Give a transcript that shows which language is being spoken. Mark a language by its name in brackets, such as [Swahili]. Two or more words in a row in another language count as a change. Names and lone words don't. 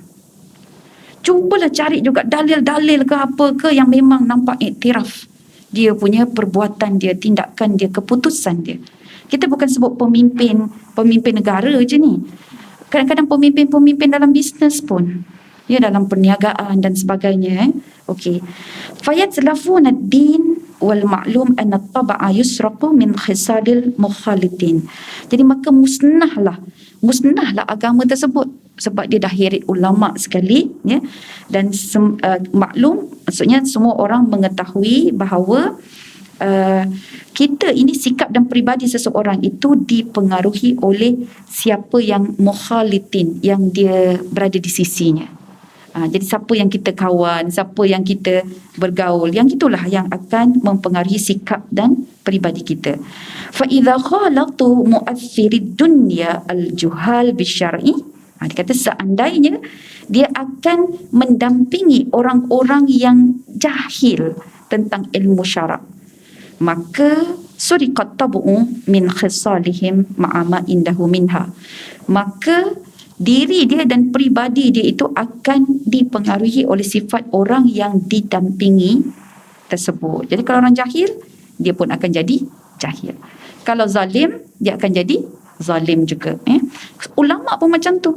[Malay] Cubalah cari juga dalil-dalil ke apa ke yang memang nampak iktiraf dia punya perbuatan dia, tindakan dia, keputusan dia. Kita bukan sebut pemimpin negara je ni. Kadang-kadang pemimpin dalam bisnes pun. Ya, dalam perniagaan dan sebagainya. Okey. [Arabic] فيتلفون الدين والمعلوم أن الطبع يسرق من خصال المخالطين. [Malay] Jadi maka musnahlah agama tersebut sebab dia dah heret ulama sekali, ya. Dan maklum, maksudnya semua orang mengetahui bahawa kita ini, sikap dan peribadi seseorang itu dipengaruhi oleh siapa yang mukhalitin, yang dia berada di sisinya. Jadi siapa yang kita kawan, siapa yang kita bergaul, yang itulah yang akan mempengaruhi sikap dan peribadi kita. [Arabic] فإذا خالط مؤثر الدنيا الجهال بالشرع, [Malay] dia kata seandainya dia akan mendampingi orang-orang yang jahil tentang ilmu syarak, maka [Arabic] سرقت طباعه من خصالهم مع ما عنده منها, [Malay] maka diri dia dan peribadi dia itu akan dipengaruhi oleh sifat orang yang didampingi tersebut. Jadi kalau orang jahil, dia pun akan jadi jahil. Kalau zalim, dia akan jadi zalim juga. Ulama pun macam tu.